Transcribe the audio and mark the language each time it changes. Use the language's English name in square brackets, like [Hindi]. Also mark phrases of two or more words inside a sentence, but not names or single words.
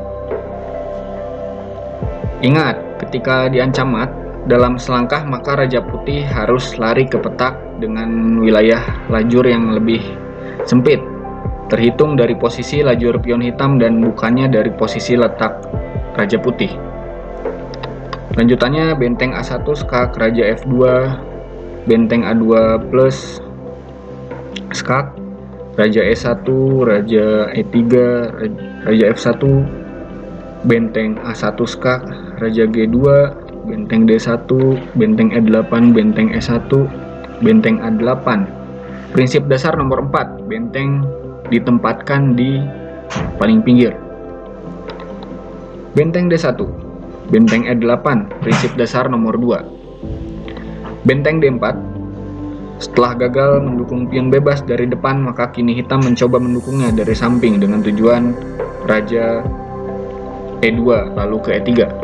[Indonesian] Ingat, ketika diancam mat dalam selangkah, maka Raja Putih harus lari ke petak dengan wilayah lajur yang lebih sempit, terhitung dari posisi lajur pion hitam dan bukannya dari posisi letak Raja Putih. Lanjutannya benteng A1 skak, Raja F2, benteng A2 plus skak, Raja E1, Raja E3, Raja F1, benteng A1 skak, Raja G2, benteng D1, benteng E8, benteng E1, benteng A8. Prinsip dasar nomor 4, benteng ditempatkan di paling pinggir. Benteng D1, benteng E8, prinsip dasar nomor 2. Benteng D4, setelah gagal mendukung pion bebas dari depan, maka kini hitam mencoba mendukungnya dari samping dengan tujuan Raja E2 lalu ke E3.